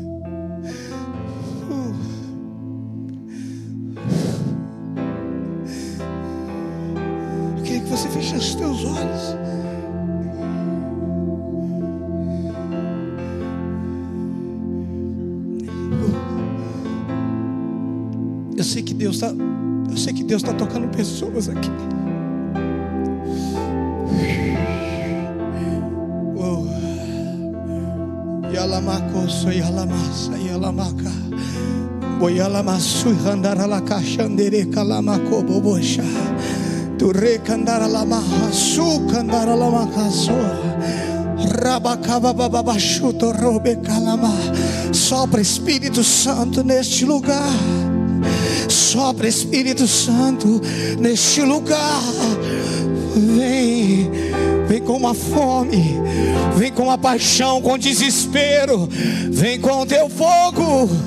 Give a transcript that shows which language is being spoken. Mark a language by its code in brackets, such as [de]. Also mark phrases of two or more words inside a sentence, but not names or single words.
[pt] Eu queria que você fechasse os teus olhos. Eu sei que Deus está tocando pessoas aqui. Yalamakoso yalamasa yalamaka. Boyalamasu handaralaka shandere kalamako bobosha. Ture kandaralama su kandaramakaso. Sopra Espírito Santo neste lugar. Sopra Espírito Santo neste lugar. Vem, vem com uma fome, vem com uma paixão, com desespero, vem com o teu fogo.